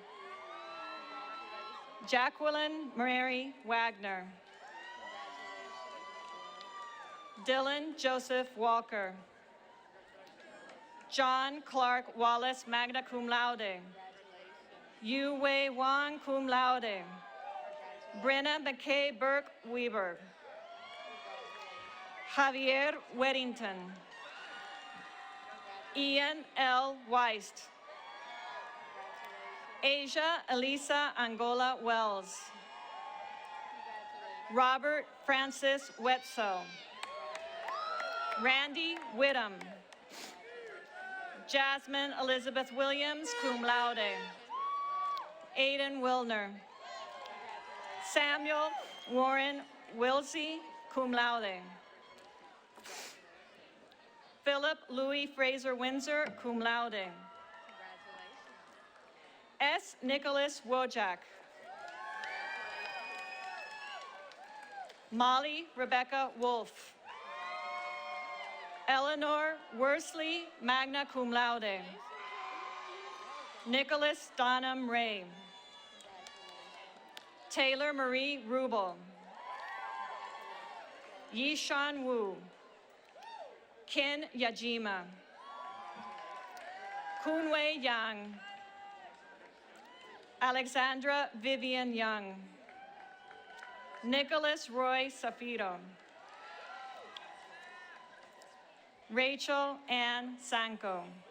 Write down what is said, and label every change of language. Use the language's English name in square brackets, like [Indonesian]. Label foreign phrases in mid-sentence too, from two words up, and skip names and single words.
[English] Jacqueline Mary Wagner. Dylan Joseph Walker. John Clark Wallace, [Latin] magna cum laude. [English] Yu Wei Wang, [Latin] cum laude. [English] Brenna McKay Burke Weber. Javier Weddington. Ian L. Weist. Asia Elisa Angola Wells. Robert Francis Wetzel. Randy Whittam. Jasmine Elizabeth Williams, [Latin] cum laude. [English] Aidan Wilner. Samuel Warren Wilsey, [Latin] cum laude. [English] Philip Louis Fraser Windsor, [Latin] cum laude. [English] S. Nicholas Wojak. Molly Rebecca Wolf. Eleanor Worsley, [Latin] magna cum laude. [English] Nicholas Donham Ray. Taylor Marie Rubel. Yishan Wu. Kin Yajima. Kunwei Yang. Alexandra Vivian Young. Nicholas Roy Safiro. Rachel Ann Sanko.